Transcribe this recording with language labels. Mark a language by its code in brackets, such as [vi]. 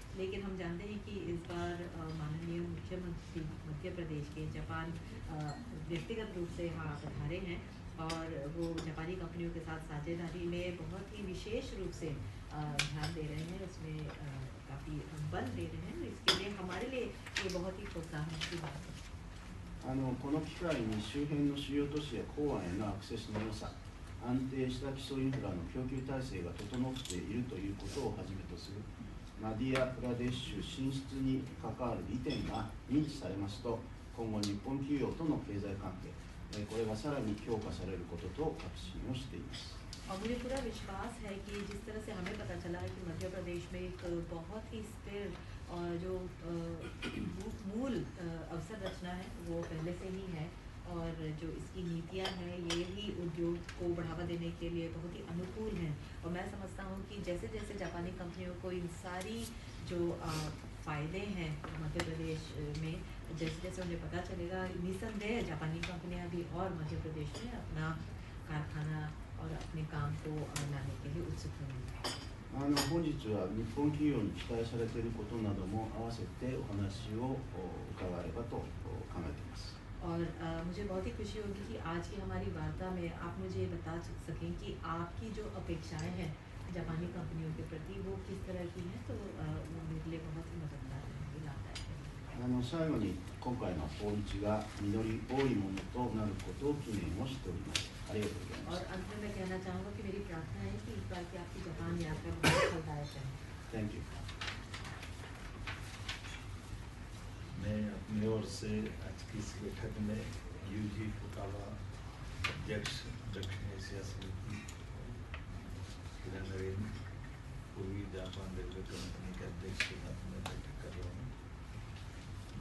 [hi] लेकिन हम जानते हैं कि इस बार माननीय मुख्यमंत्री मध्य प्रदेश के जापान व्यक्तिगत रूप से यहाँ पधारे हैं और वो जापानी कंपनियों के साथ साझेदारी में बहुत ही विशेष रूप से ध्यान दे रहे हैं, इसमें काफ़ी बल दे रहे हैं। इसके लिए हमारे लिए ये बहुत ही प्रोत्साहन की बात है। [ja] この機会に周辺の主要都市や港湾へのアクセスの良さ、安定した基礎インフラの供給体制が整っているということをはじめとするマディア・プラデシュ進出に関わる利点が認知されますと、今後日本企業との経済関係、これがさらに強化されることと確信をしています。 [hi] और मुझे पूरा विश्वास है कि जिस तरह से हमें पता चला है कि मध्य प्रदेश में एक बहुत ही स्थिर और जो मूल अवसर रचना है वो पहले से ही है और जो इसकी नीतियां हैं ये ही उद्योग को बढ़ावा देने के लिए बहुत ही अनुकूल हैं। और मैं समझता हूँ कि जैसे जैसे जापानी कंपनियों को इन सारी जो फ़ायदे हैं मध्य प्रदेश में जैसे जैसे उन्हें पता चलेगा, निसंदेह जापानी कंपनियां भी और मध्य प्रदेश में अपना कारखाना और अपने काम को लाने के लिए उत्सुक होंगे। [ja] 本日は日本企業に期待されていることなども合わせてお話を伺えればと考えています。 [hi] और मुझे बहुत ही खुशी होगी कि आज की हमारी वार्ता में आप मुझे ये बता सकें कि आपकी जो अपेक्षाएं हैं जापानी कंपनियों के प्रति वो किस तरह की हैं, तो वो मेरे लिए बहुत ही मददगार रहेंगे, लाभदायक रहेंगे। [ja] 最後に今回の訪日が実り多いものとなることを記念をしております。ありがとうございます。 [hi] और अंत में मैं कहना चाहूँगा कि मेरी प्रार्थना है कि इस बार की आपकी जापान यात्रा बहुत फलदायक रहे। [en] Thank you. [hi] मैं अपनी ओर से आज की इस बैठक में यूजी फुकावा अध्यक्ष दक्षिण एशिया समिति किरण नरेन पूर्वी जापान रेलवे कंपनी के अध्यक्ष के साथ में बैठक कर रहा हूँ।